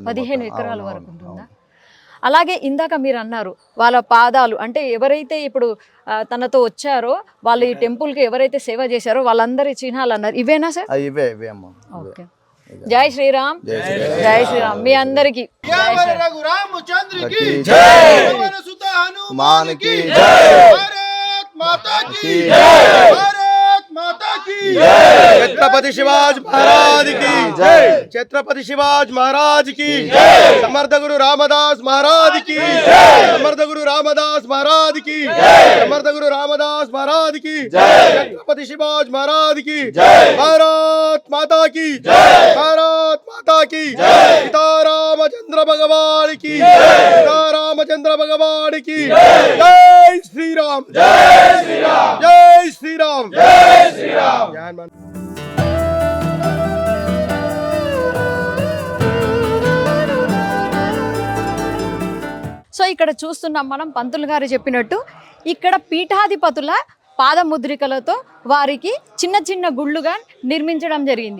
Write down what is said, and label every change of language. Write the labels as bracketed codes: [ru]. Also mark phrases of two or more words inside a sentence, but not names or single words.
[te] 15 ఎకరాల వరకు ఉంటుందా? అలాగే ఇందాక మీరు అన్నారు వాళ్ళ పాదాలు, అంటే ఎవరైతే ఇప్పుడు తనతో వచ్చారో వాళ్ళు ఈ టెంపుల్ కి ఎవరైతే సేవ చేశారో వాళ్ళందరి చిహ్నాలు అన్నారు, ఇవేనా సార్? ఇవే అమ్మా. జై శ్రీరామ్, జై శ్రీరామ్ మీ అందరికి. [hi] छत्रपति शिवाजी महाराज की जय, छत्रपति शिवाजी महाराज की जय, समर्थ गुरु रामदास महाराज की जय, समर्थ गुरु रामदास महाराज की जय, समर्थ गुरु रामदास महाराज की जय, छत्रपति शिवाजी महाराज की जय, भारत माता की जय, भारत माता की जय, सीता रामचंद्र भगवान की जय, सीता रामचंद्र भगवान की जय, जय श्री राम, जय श्री राम, जय श्री राम, जय श्री राम. [te] సో ఇక్కడ చూస్తున్నాం మనం పంతులు గారు చెప్పినట్టు ఇక్కడ పీఠాధిపతుల పాదముద్రికలతో వారికి చిన్న చిన్న గుళ్ళుగా నిర్మించడం జరిగింది.